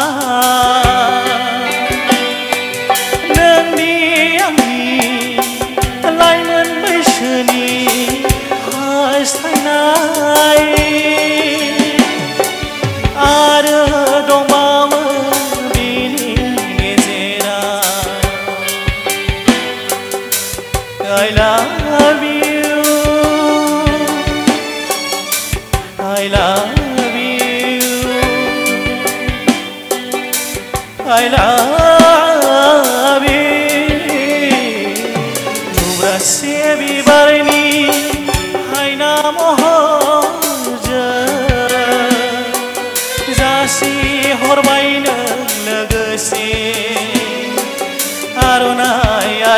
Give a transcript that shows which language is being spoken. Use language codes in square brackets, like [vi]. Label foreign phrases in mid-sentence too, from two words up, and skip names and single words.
[brx] लाइमोन बैसोनि हास्थायनाय आरो दंबावो बिनि [en] गेजेराव I love you I love you I love you [brx] थुब्रासे बिबारनि हायना महरजों जासि हरबायनो लोगोसे आर'नाइ